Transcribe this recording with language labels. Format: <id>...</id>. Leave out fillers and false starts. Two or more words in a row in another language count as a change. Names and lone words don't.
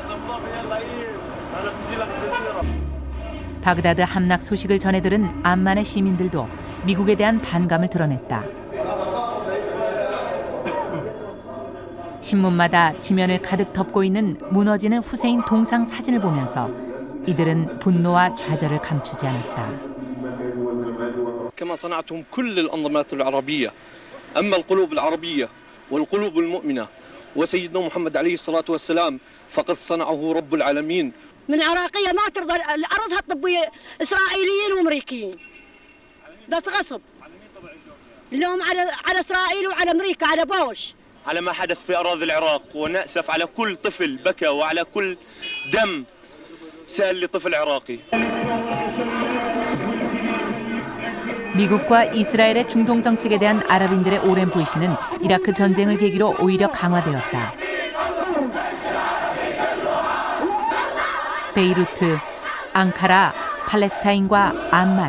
<ko>바그다드 함락 소식을 전해들은 암만의 시민들도 미국에 대한 반감을 드러냈다. 신문마다 지면을 가득 덮고 있는 무너지는 후세인 동상 사진을 보면서 이들은 분노와 좌절을 감추지 않았다.</ko> <ar>كما صنعتم كل الأنظمات العربية. أما القلوب العربية والقلوب المؤمنة وسيدنا محمد عليه الصلاة والسلام فقد صنعه رب العالمين. من عراقية ما ترضى أرضها تطبي إسرائيليين وأمريكيين، بس غصب لهم على إسرائيل وعلى أمريكا على بوش. على ما حدث في أراضي العراق، ونأسف على كل طفل بكى وعلى كل دم سال لطفل عراقي.</ar> <ko>미국과 이스라엘의 중동 정책에 대한 아랍인들의 오랜 불신은 이라크 전쟁을 계기로 오히려 강화되었다. 베이루트, 앙카라, 팔레스타인과 암만.</ko>